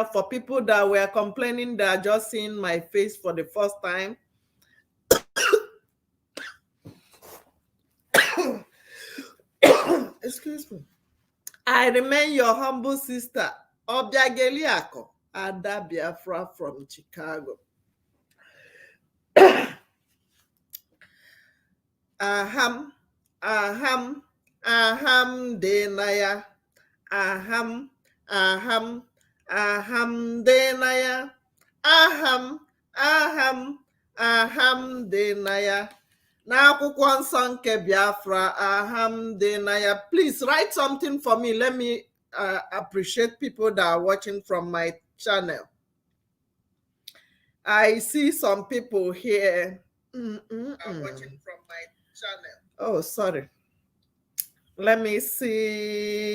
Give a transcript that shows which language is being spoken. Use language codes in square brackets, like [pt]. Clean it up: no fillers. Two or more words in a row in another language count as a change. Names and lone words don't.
[en] For people that were complaining that are just seeing my face for the first time, excuse me. I remain your humble sister, Obiageliako Ada Biafra from Chicago. [ig] Aham, denaya. Aham, denaya. Aham, denaya. N'akwụkwọ nsọ nke Biafra, denaya. [en] Please write something for me. Let me appreciate people that are watching from my channel. I see some people here. Are watching from my channel. Oh, sorry. Let me see.